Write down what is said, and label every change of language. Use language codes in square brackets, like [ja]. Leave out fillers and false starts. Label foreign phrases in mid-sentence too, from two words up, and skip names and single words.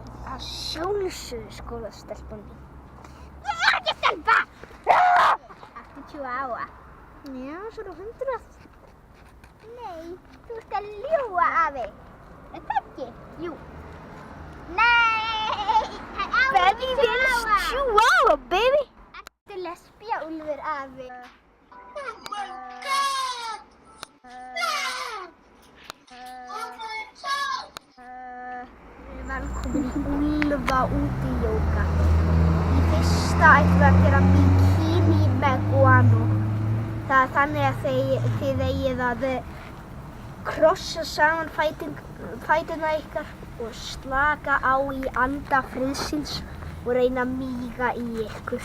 [is] Að sjálfsögðu skólastelpan mín. Ég er ekki stelpa! Áttu chihuahua? Já, svona 100. Nei, þú ert að ljúga, afi. Er það ekki? Jú. Nei! [en] Baby, chihuahua! Chihuahua, baby! [is] Ertu lesbía, Úlfur, afi? [en] Oh my god! [is] Velkomin í Úlfa úti jóga. Í fyrsta ætlum við að gera bikini með guano. Það er þannig að þið eigið að krossa saman fæturna ykkar og slaka á í anda friðsins og reyna að míga í ykkur.